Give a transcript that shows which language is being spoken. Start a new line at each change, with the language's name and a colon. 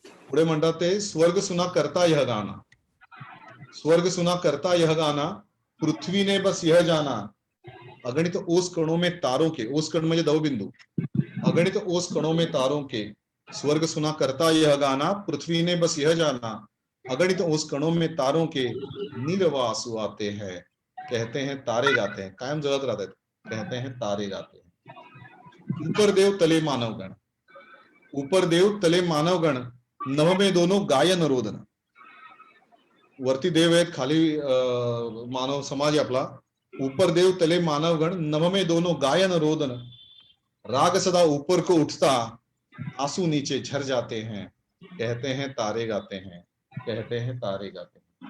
Marathi: पुढे म्हणतात ते
Hindi: स्वर्ग सुना करता यह गाना, स्वर्ग सुना करता यह गाना, पृथ्वी ने बस यह जाना, अगणित ओस कणों में तारों के,
Marathi: ओस कण म्हणजे दवबिंदू,
Hindi: अगणित ओस कणों में तारों के, स्वर्ग सुना करता यह गाना, पृथ्वी ने बस यह जाना, अगणित ओस कणों में तारों के नील व आंसू आते हैं. कहते हैं तारे गाते हैं,
Marathi: कायम जळत राहतात.
Hindi: कहते हैं तारे गाते हैं. ऊपर देव तले मानवगण, ऊपर देव तले मानवगण, नभ में दोनों गायन रोदन.
Marathi: वरती देव आहेत, खाली मानव समाज आहे आपला.
Hindi: ऊपर देव तले मानवगण, नभ में दोनों गायन रोदन, राग सदा ऊपर को उठता, आंसू नीचे झर जाते हैं. कहते हैं तारे गाते हैं, कहते हैं तारे गाते हैं.